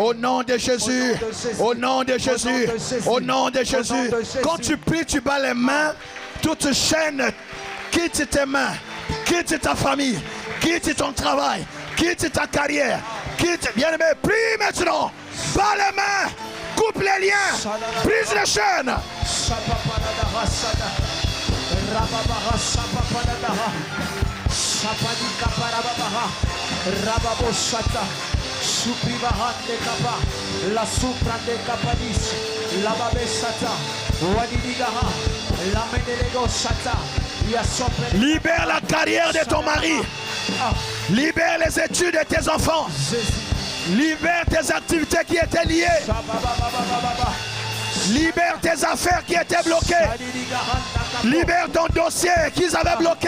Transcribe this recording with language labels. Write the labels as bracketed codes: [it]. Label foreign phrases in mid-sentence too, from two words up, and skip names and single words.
[fr] au nom de Jésus, au nom de Jésus, au nom de Jésus. Quand tu pries, tu bats les mains, toute chaîne quitte tes mains, quitte ta famille, quitte ton travail, quitte ta carrière, quitte, bien-aimé, prie maintenant, bats les mains, coupe les liens, brise les chaînes. Shapapadadaha sada, Rababaha shapapadadaha, Shapadika parababaha, Rababo shata, Suprivaha de kapa, La supra de kapadis, La babe shata, Wadidigaha, La medelego shata, Yasopre. Libère la carrière de ton mari, libère les études de tes enfants, libère tes activités qui étaient liées, libère tes affaires qui étaient bloquées, libère ton dossier qu'ils avaient bloqué.